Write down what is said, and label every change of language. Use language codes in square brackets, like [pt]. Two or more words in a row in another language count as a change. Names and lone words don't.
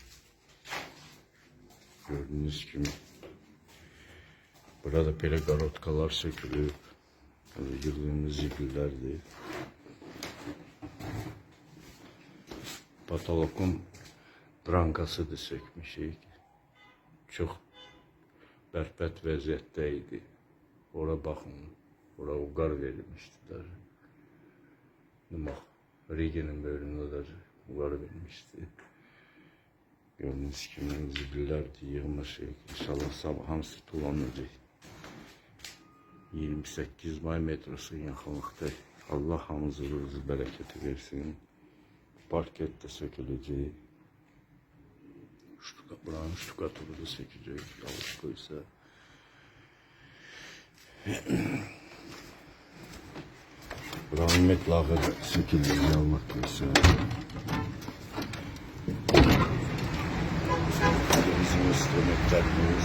[tr] Gördüğünüz gibi burada pergorotkalar sökülüp yığdığımız yigüllerdir. [az] Patologun brankası da sökmüşük. Çok bərbəd vəziyyətdəydi. Ora baxın, ora uqar verilmişdilər. Bax, Rige'nin bölümünə də uqar vermişdi. Gördüğünüz kimi zibillər yığmışıq. İnşallah sabah hamısı tullanacaq. 28 May metrosu yaxınlıqda. Allah hamımızı ruzu bərəkəti versin. [tr] Parket de sökülecek. Buranın ştukaturu da sökülecek. Yanlış koysa. Buranın metlağı da sökülecek. Yanlış koysa. Bizim instrumentlerimiz.